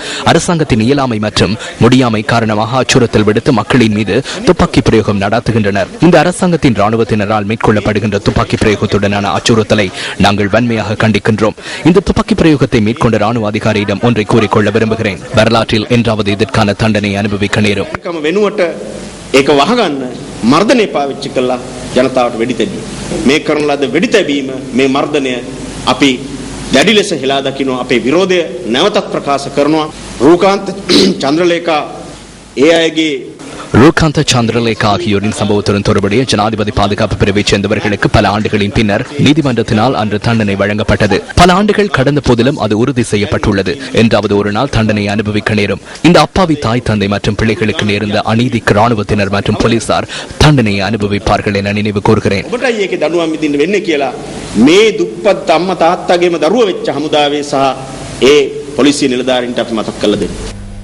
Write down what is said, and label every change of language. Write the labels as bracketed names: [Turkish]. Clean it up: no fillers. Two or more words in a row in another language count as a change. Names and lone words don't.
[Tamil] அரசாங்கத்தின் இயலாமை மற்றும் முடியாமை காரணமாக அச்சுறுத்தல் விடுத்து மக்களின் மீது துப்பாக்கி பிரயோகம் நடத்துகின்றனர். இந்த அரசாங்கத்தின் ராணுவத்தினரால் மேற்கொள்ளப்படுகின்ற துப்பாக்கி பிரயோகத்துடனான அச்சுறுத்தலை நாங்கள் வன்மையாக கண்டிக்கின்றோம். இந்த துப்பாக்கி பிரயோகத்தை மேற்கொண்ட ராணுவ அதிகாரியிடம் ஒன்றை கூறிக்கொள்ள விரும்புகிறேன். வரலாற்றில் என்றாவது இதற்கான தண்டனை அனுபவிக்க நேரும். [Sinhala] වෙනුවට ඒක වහගන්න මර්ධනය පාවිච්චි කළා ජනතාවට වෙඩි තැබීම. මේ කරන ලද වෙඩි තැබීම මේ මර්ධනය අපි දැඩි ලෙස හෙලා දකිනවා. අපේ විරෝධය නැවතත් ප්‍රකාශ කරනවා. රූකාන්ත චන්ද්‍රලේඛා ඒ අයගේ [Tamil] ரூகாந்த சந்திரலேகா ஆகியோரின் சம்பவத்துடன் தொடர்புடைய ஜனாதிபதி பாதுகாப்பு பிரிவைச் சேர்ந்தவர்களுக்கு பல ஆண்டுகளின் பின்னர் நீதிமன்றத்தினால் அன்று தண்டனை வழங்கப்பட்டது. பல ஆண்டுகள் கடந்த போதிலும் அது உறுதி செய்யப்பட்டுள்ளது. என்றாவது ஒரு நாள் தண்டனை அனுபவிக்க நேரும். இந்த அப்பாவி தாய் தந்தை மற்றும் பிள்ளைகளுக்கு நேர்ந்த அநீதிக்கு ராணுவத்தினர் மற்றும் போலீசார் தண்டனையை அனுபவிப்பார்கள் என நினைவு கூறுகிறேன். [Sinhala] මේ දුප්පත් අම්මා තාත්තගේම දරුවෝ වෙච්ච හමුදාවේ සහ ඒ පොලිසිය නිලධාරීන්ට අපි මතක් කරලා දෙන්න.